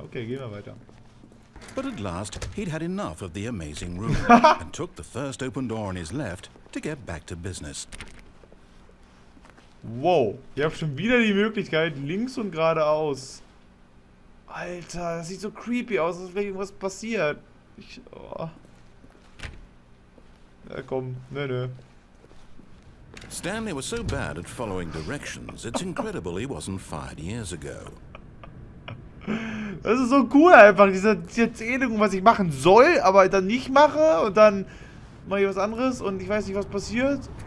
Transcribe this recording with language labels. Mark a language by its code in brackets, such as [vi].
[de] Okay, gehen wir weiter. [en] But at last, he'd had enough of the amazing room and took the first open door on his left to get back to business. [de] Wow, ihr habt schon wieder die Möglichkeit, links und geradeaus. Alter, das sieht so creepy aus, als wäre irgendwas passiert. Oh. Ja, komm, nö. [en] Stanley was so bad at following directions, it's incredible he wasn't fired years ago. [de] Das ist so cool einfach, diese Erzählung, was ich machen soll, aber dann nicht mache und dann mache ich was anderes und ich weiß nicht, was passiert.